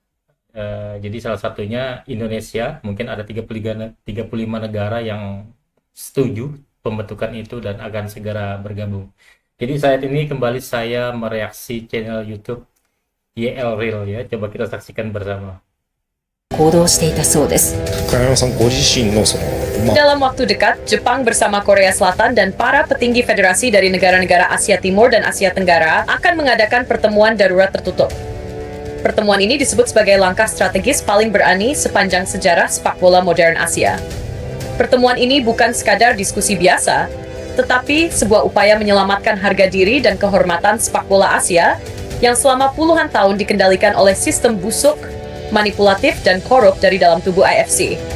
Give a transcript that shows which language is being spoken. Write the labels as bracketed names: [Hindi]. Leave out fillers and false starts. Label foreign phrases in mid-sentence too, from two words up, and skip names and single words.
[Indonesian] Jadi salah satunya Indonesia, mungkin ada 35 negara yang setuju pembentukan itu dan akan segera bergabung. Jadi saat ini kembali saya mereaksi channel YouTube YL Real ya. Coba kita saksikan bersama. [Japanese] 行動していたそうです。高山さんご自身の [Indonesian] Dalam waktu dekat, Jepang bersama Korea Selatan dan para petinggi federasi dari negara-negara Asia Timur dan Asia Tenggara akan mengadakan pertemuan darurat tertutup. Pertemuan ini disebut sebagai langkah strategis paling berani sepanjang sejarah sepak bola modern Asia. Pertemuan ini bukan sekadar diskusi biasa, tetapi sebuah upaya menyelamatkan harga diri dan kehormatan sepak bola Asia yang selama puluhan tahun dikendalikan oleh sistem busuk, manipulatif, dan korup dari dalam tubuh AFC.